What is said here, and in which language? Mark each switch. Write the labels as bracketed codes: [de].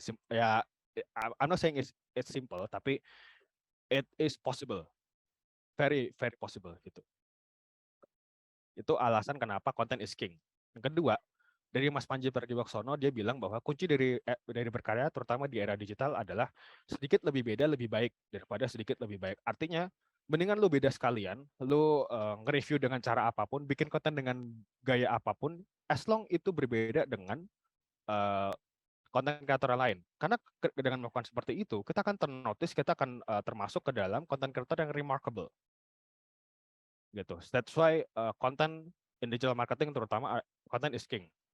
[en] Ya, I'm not saying it's simple, [id] tapi [en] it is possible, very very possible gitu. [id] Itu alasan kenapa [en] content is king. [id] Yang kedua, dari Mas Panji Pragiwaksono, dia bilang bahwa kunci dari berkarya, terutama di era digital, adalah sedikit lebih beda lebih baik daripada sedikit lebih baik. Artinya, mendingan lu beda sekalian, lu nge-review dengan cara apapun, bikin konten dengan gaya apapun, [en] as long [id] itu berbeda dengan konten kreator lain. Karena dengan melakukan seperti itu, kita akan ternotice, kita akan termasuk ke dalam konten kreator yang remarkable. Gitu. [en] That's why konten in digital marketing terutama konten is king.